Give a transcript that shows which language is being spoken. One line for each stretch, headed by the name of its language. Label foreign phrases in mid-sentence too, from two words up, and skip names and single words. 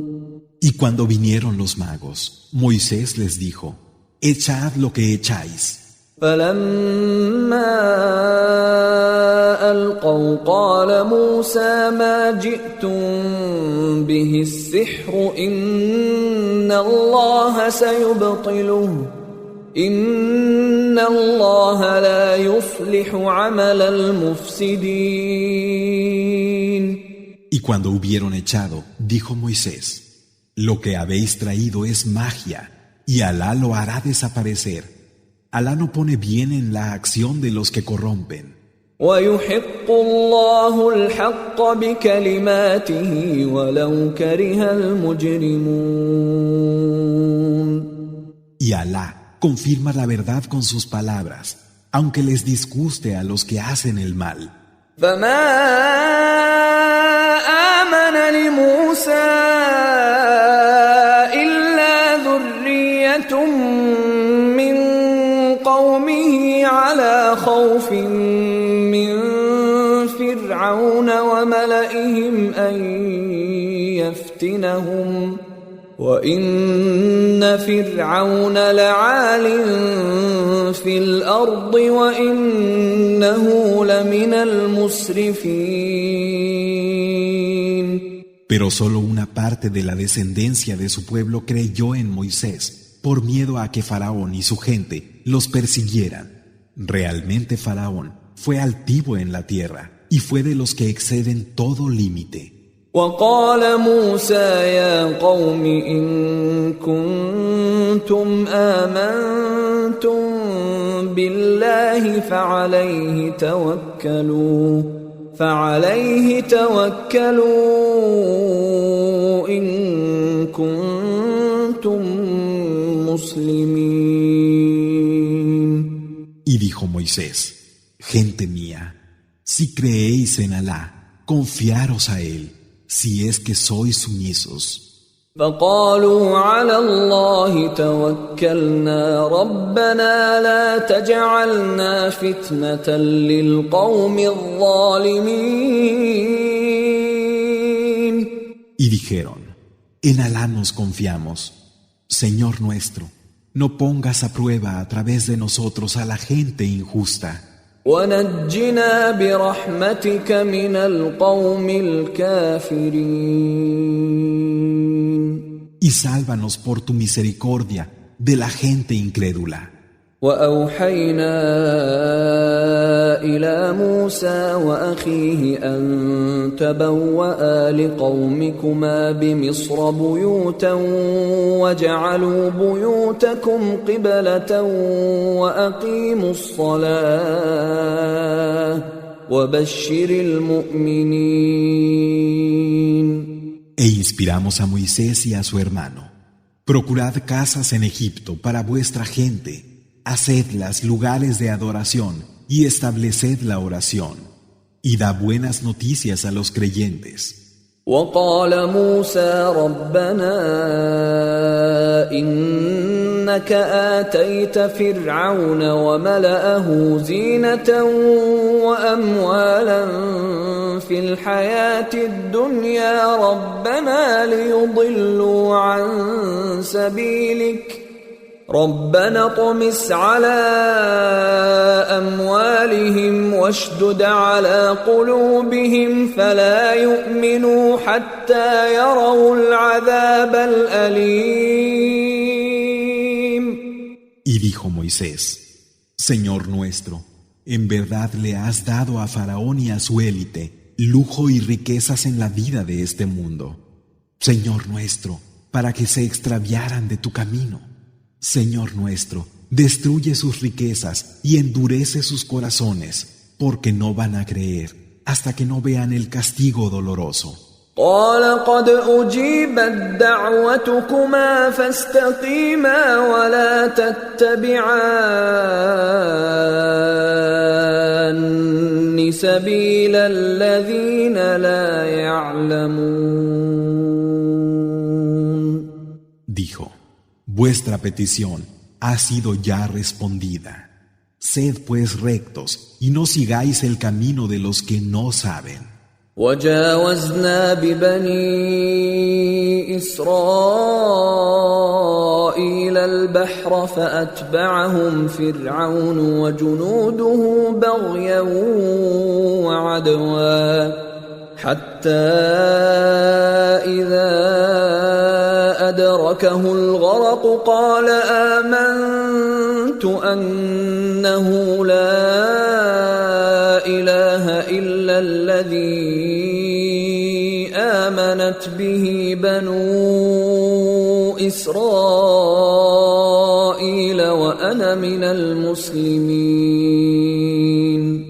Spanish: Y cuando vinieron los magos, Moisés les dijo, echad lo que echáis.
Arabic: فلما ألقوا قال موسى ما جئتم به السحر إن الله سيبطله إن الله لا يصلح عمل المفسدين.
Spanish: Y cuando hubieron echado, dijo Moisés, lo que habéis traído es magia, y Alá lo hará desaparecer. Alá no pone bien en la acción de los que corrompen.
Arabic: ويحق الله الحق بكلماته ولو كره المجرمون.
Spanish: Y Alá confirma la verdad con sus palabras, aunque les disguste a los que hacen el mal.
Arabic: فما آمن لموسى إلا ذرية من قومه على خوف من فرعون وملئهم أن يفتنهم وإن فرعون لعال في الأرض وإنه لمن المسرفين.
Spanish: Pero solo una parte de la descendencia de su pueblo creyó en Moisés, por miedo a que Faraón y su gente los persiguieran. Realmente Faraón fue altivo en la tierra y fue de los que exceden todo límite.
Arabic: وقال موسى يا قوم إن كنتم آمنتم بالله فعليه توكلوا إن كنتم مسلمين.
Spanish: Y dijo Moisés, gente mía, si creéis en Alá, confiaros a él, si es que sois sumisos.
Arabic: فقالوا على الله توكلنا ربنا لا تجعلنا فتنة للقوم الظالمين.
Spanish: Y dijeron, en Alá nos confiamos. Señor nuestro, no pongas a prueba a través de nosotros a la gente injusta.
Arabic: ونجنا برحمتك من القوم الكافرين.
Spanish: Y sálvanos por tu misericordia de la gente incrédula.
Arabic: وأوحينا إلى موسى وأخيه أن تبوأ لقومكما بمصر بيوتا وجعلوا بيوتكم قبلة وأقيموا الصلاة وبشر المؤمنين.
Spanish: E inspiramos a Moisés y a su hermano. Procurad casas en Egipto para vuestra gente. Hacedlas lugares de adoración y estableced la oración, y da buenas noticias a los creyentes.
Arabic: وقال موسى ربنا إنك آتيت فرعون وملأه زينة وأموالا في الحياة الدنيا ربنا ليضلوا عن سبيلك ربنا اطمس على أموالهم واشدد على قلوبهم فلا يؤمنوا حتى يروا العذاب الأليم.
Spanish: Y dijo Moisés, Señor nuestro, en verdad le has dado a Faraón y a su élite lujo y riquezas en la vida de este mundo. Señor nuestro, para que se extraviaran de tu camino. Señor nuestro, destruye sus riquezas y endurece sus corazones, porque no van a creer hasta que no vean el castigo doloroso.
Arabic: قال قد أجيبت دعوتكما فاستقيما ولا تتبعان سبيل الذين لا يعلمون.
Spanish: Dijo, vuestra petición ha sido ya respondida. Sed pues rectos y no sigáis el camino de los que no saben.
Arabic: وجاوزنا ببني إسرائيل البحر فأتبعهم فرعون وجنوده بغيا وعدوا حتى إذا أدركه الغرق قال آمنت أنه لا إله إلا الذي آمنت به بنو إسرائيل وأنا من المسلمين.